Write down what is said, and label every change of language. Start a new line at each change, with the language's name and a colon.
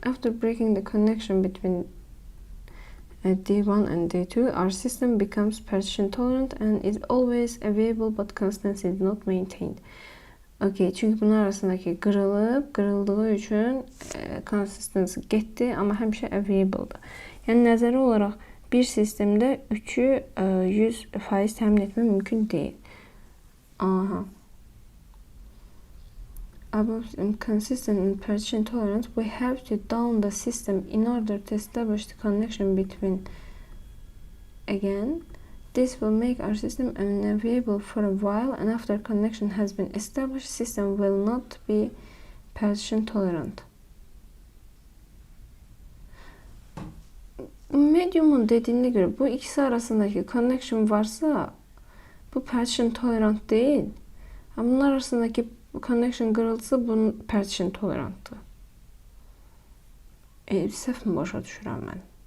English: After breaking the connection between D1 and D2, our system becomes partition tolerant and is always available, but consistency is not maintained.
Azerbaijani: Okay, çünki bunlar arasındakı qırıldığı üçün consistency getdi, amma həmişə available-dır. Yəni nəzəri olaraq bir sistemdə 3-ü 100% təmin etmək mümkün deyil. Aha.
English: Above consistent and partition tolerance, we have to down the system in order to establish the connection between. Again, this will make our system unavailable for a while, and after connection has been established, system will not be partition tolerant.
Turkish: Medium'un dediğine göre bu ikisi arasındaki connection varsa bu partition tolerant değil.
Azerbaijani: Ama bunlar arasındaki connection qırılsa bunun partition tolerantdır. Səhv mi başa düşürəm mən?